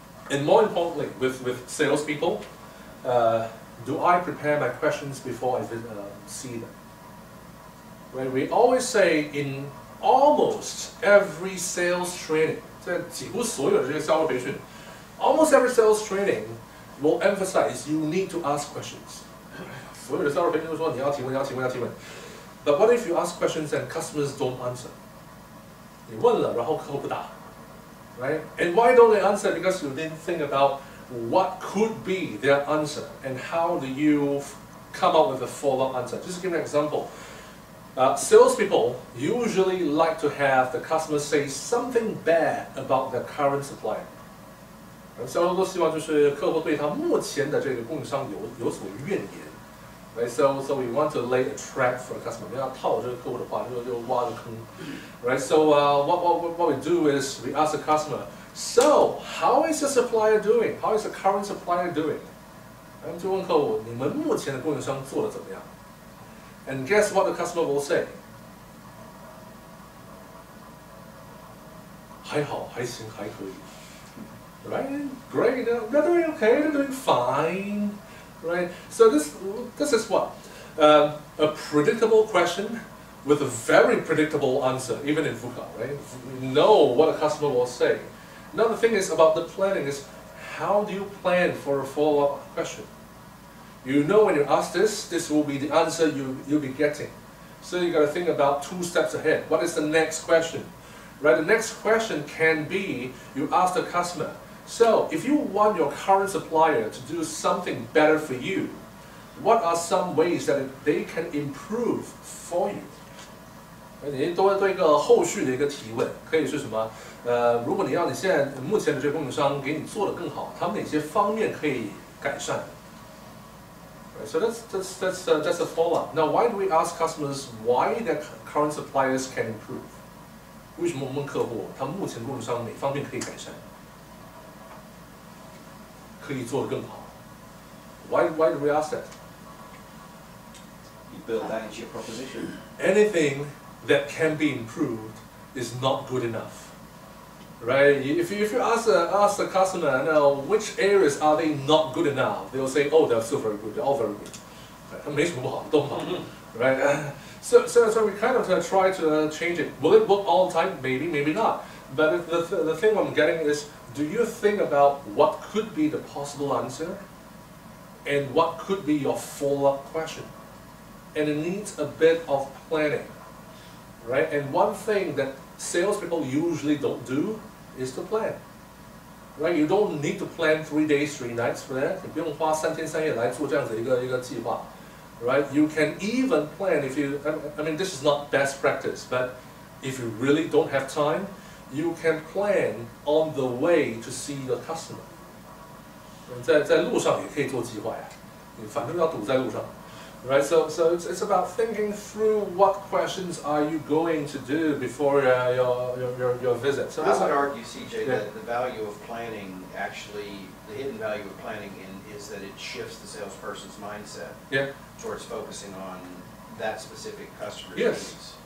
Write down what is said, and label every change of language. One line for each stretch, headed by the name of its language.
English: And more importantly, with salespeople, do I prepare my questions before I see them? Right? We always say in almost every sales training,
Chinese: 在几乎所有的这些销售培训
English: almost every sales training will emphasize you need to ask questions.
Chinese: 所有的销售培训都说你要提问，要提问，要提问。
English: But what if you ask questions and customers don't answer?
Chinese: 你问了，然后客户不答。Right?
English: And why don't they answer? Because you didn't think about what could be their answer and how do you come up with a follow-up answer. Just to give an example. Salespeople usually like to have the customer say something bad about their current supplier.
Chinese: 销售都希望就是客户对他目前的这个供应商有所怨言。
English: Right? So we want to lay a trap for the customer.
Chinese: 你要套这个客户的话，就挖个坑。
English: Right? So what we do is we ask the customer, so how is the supplier doing? How is the current supplier doing?
Chinese: 我们就问客户，你们目前的供应商做得怎么样？
English: And guess what the customer will say?
Chinese: 还好，还行，还可以。
English: Right? Great. They're doing okay. They're doing fine. Right? So this is what? A predictable question with a very predictable answer, even in VUCA, right? You know what a customer will say. Another thing is about the planning is how do you plan for a follow-up question? You know when you ask this will be the answer you'll be getting. So you got to think about 2 steps ahead. What is the next question? Right? The next question can be you ask the customer, so if you want your current supplier to do something better for you, what are some ways that they can improve for you?
Chinese: 你多一个后续的一个提问，可以是什么？如果你要你现在目前的这个供应商给你做得更好，他们哪些方面可以改善？
English: Right, so that's a follow-up. Now, why do we ask customers why their current suppliers can improve?
Chinese: 为什么我们问客户他们目前供应商哪方面可以改善？可以做得更好。
English: Why do we ask that? You build that into your proposition. Anything that can be improved is not good enough, right? If you ask the customer, now which areas are they not good enough? They'll say, oh, they're still very good. They're all very good.
Chinese: 他没什么不好，都好 right?
English: So we kind of try to change it. Will it work all the time? Maybe, maybe not. But the thing I'm getting is, do you think about what could be the possible answer, and what could be your follow-up question? And it needs a bit of planning, right? And one thing that salespeople usually don't do is to plan, right? You don't need to plan 3 days, 3 nights for that.
Chinese: 你不用花3天3夜来做这样子一个计划， right?
English: You can even plan if you. I mean, this is not best practice, but if you really don't have time, you can plan on the way to see the customer.
Chinese: 在路上也可以做计划呀，你反正要堵在路上。
English: Right, so it's about thinking through what questions are you going to do before your visit. So I would argue, CJ, that the value of planning actually, the hidden value of planning is that it shifts the salesperson's mindset towards focusing on that specific customer's needs.